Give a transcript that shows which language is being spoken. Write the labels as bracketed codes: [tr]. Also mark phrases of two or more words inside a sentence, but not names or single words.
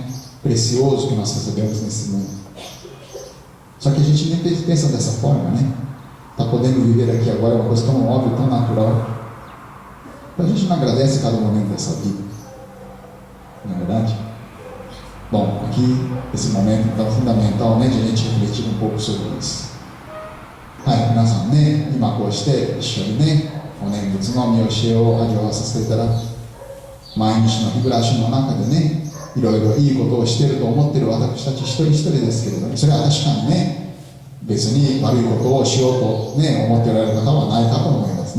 [pt] Precioso que nós recebemos nesse mundo. Só que a gente nem pensa dessa forma, né? Está podendo viver aqui agora é uma coisa tão óbvia, tão natural. Então a gente não agradece cada momento dessa vida, não é verdade? Bom, aqui, esse momento então fundamental, né, de a gente refletir um pouco sobre isso. [ja] はい、皆さんね、今こうして一緒にね、お念仏の見教えを味わわさせていただく。毎日の日暮らしの中でね、いろいろいいことをしていると思っている私たち一人一人ですけれども、それは確かにね、別に悪いことをしようと、ね、思っておられる方はないかと思いますね。